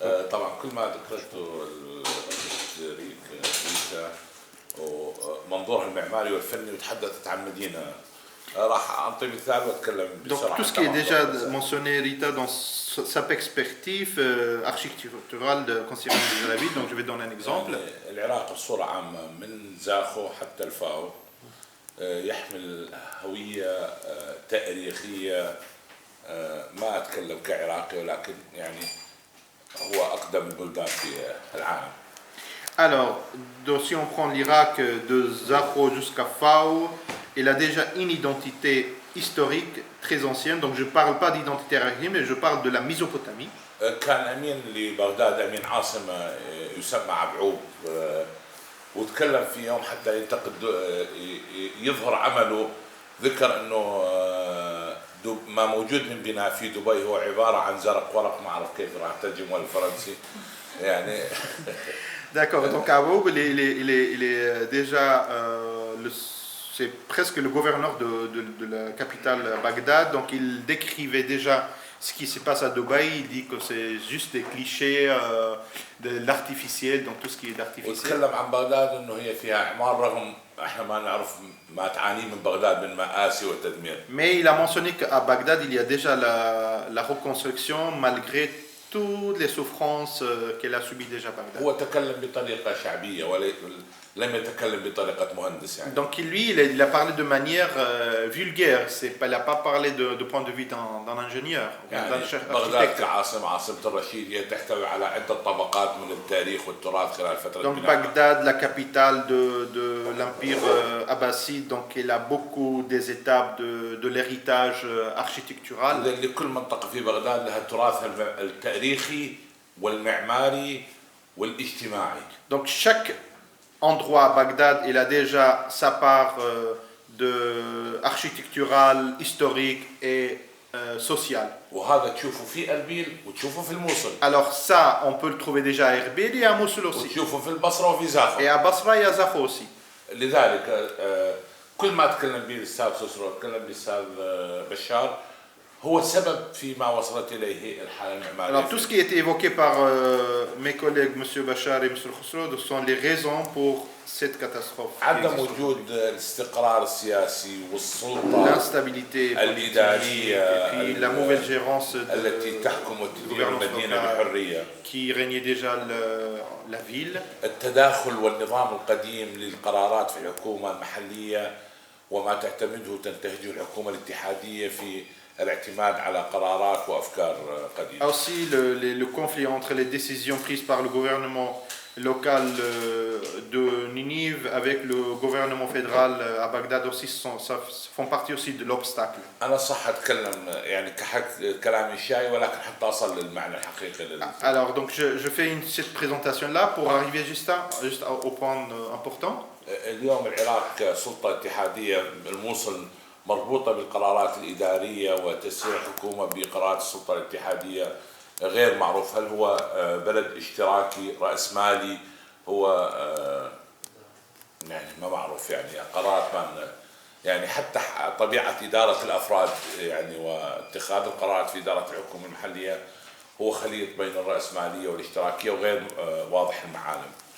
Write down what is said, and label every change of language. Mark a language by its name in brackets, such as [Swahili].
[Arabic] طبعا كل ما ذكرته ريتا ومنظورها المعماري والفني وتحدثت عن مدينة راح أعطي مثال وأتكلم بسرعة. [French] Donc tout ce qui est déjà mentionné Rita dans sa perspective architecturale concernant la ville, donc je vais donner un exemple. [Arabic] العراق بصورة عامة من زاخو حتى الفاو يحمل هوية تاريخية ما أتكلم كعراقي ولكن يعني هو أقدم البلدان في العالم. [French] Alors, donc, si on prend l'Irak de Zahro jusqu'à Fao, il a déjà une identité historique très ancienne. Donc je ne parle pas d'identité arabe, mais je parle de la Mésopotamie. [Arabic] كان أمين لبغداد أمين عاصمة يسمى عبعوب وتكلم في يوم حتى ينتقد يظهر عمله ذكر أنه ما موجود من بناء في دبي هو عبارة عن زرق ورق ما أعرف كيف راح ترجمه الفرنسي يعني. [French] D'accord, donc Aboub, il est déjà, c'est presque le gouverneur de la capitale Bagdad, donc il décrivait déjà ce qui se passe à Dubaï, il dit que c'est juste des clichés de l'artificiel, donc tout ce qui est d'artificiel. [Arabic] وتكلم عن بغداد انه هي فيها اعمار رغم احنا ما نعرف ما تعاني من بغداد من مآسي وتدمير. [French] Mais il a mentionné qu'à Bagdad il y a déjà la reconstruction malgré toutes les souffrances qu'elle a subies déjà Bagdad. [Arabic] هو تكلم بطريقة شعبية ولم يتكلم بطريقة مهندس يعني. [French] Donc lui il a parlé de manière vulgaire, il n'a pas parlé de point de vue d'un ingénieur. [Arabic] يعني بغداد عاصمة الرشيدية تحتوي على عدة طبقات من التاريخ والتراث خلال فترة [French] Donc Bagdad, la capitale de l'empire abbasside, donc il a beaucoup des étapes de l'héritage architectural. [Arabic] لكل منطقة في بغداد لها تراثها التاريخي والمعماري والاجتماعي. [French] Donc chaque endroit à Bagdad, il a déjà sa part de architecturale, historique et sociale. [Arabic] وهذا تشوفه في أربيل وتشوفه في الموصل. [French] Alors ça, on peut le trouver déjà à Erbil et à Mossoul aussi. [Arabic] وتشوفه في البصرة وفي زاخو. [French] Et à Basra et à Zafo aussi. [Arabic] لذلك كل ما تكلم به الأستاذ خسرو تكلم به الأستاذ بشار هو السبب فيما وصلت إليه الحالة المعمارية. [French] Alors tout ce qui a été évoqué par mes collègues M. Bachar et M. Khosrow sont les raisons pour cette catastrophe. [Arabic] عدم وجود الاستقرار السياسي والسلطة [French] L'instabilité politique et puis la mauvaise gérance [Arabic] التي تحكم وتدير المدينة بحرية. [French] qui régnait déjà la ville. [Arabic] التداخل والنظام القديم للقرارات في الحكومة المحلية وما تعتمده تنتهجه الحكومة الاتحادية في الاعتماد على قرارات وأفكار قديمة. [French] Aussi le conflit entre les décisions prises par le gouvernement local de Ninive avec le gouvernement fédéral à Bagdad aussi font partie aussi de l'obstacle. [Arabic] أنا صح أتكلم يعني كلامي شاي ولكن حتى أصل للمعنى الحقيقي. [French] Alors donc je fais cette présentation là pour arriver juste au point important. [Arabic] اليوم العراق سلطة اتحادية، الموصل مربوطة بالقرارات الإدارية وتسيير الحكومة بقرارات السلطة الاتحادية غير معروف. هل هو بلد اشتراكي رأسمالي؟ هو يعني ما معروف، يعني قرارات ما يعني حتى طبيعة إدارة الأفراد يعني واتخاذ القرارات في إدارة الحكومة المحلية هو خليط بين الرأسمالية والاشتراكية وغير واضح المعالم.